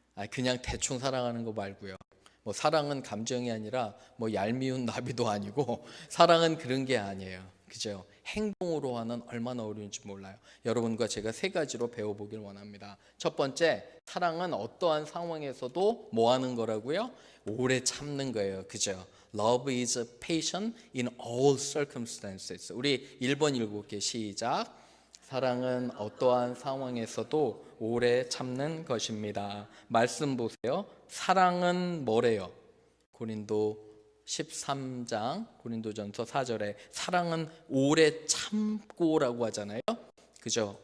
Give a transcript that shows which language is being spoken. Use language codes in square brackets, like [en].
[ko] 그냥 대충 사랑하는 거 말고요. 사랑은 감정이 아니라 얄미운 나비도 아니고 사랑은 그런 게 아니에요. 그죠? 행동으로 하는 얼마나 어려운지 몰라요. 여러분과 제가 3가지로 배워보길 원합니다. 첫 번째, 사랑은 어떠한 상황에서도 뭐 하는 거라고요? 오래 참는 거예요. 그죠? [en] Love is patient in all circumstances. [ko] 우리 1번 읽어볼게요. 시작. 사랑은 어떠한 상황에서도 오래 참는 것입니다. 말씀 보세요. 사랑은 뭐래요? 고린도 13장 고린도전서 4절에 사랑은 오래 참고라고 하잖아요. 그죠?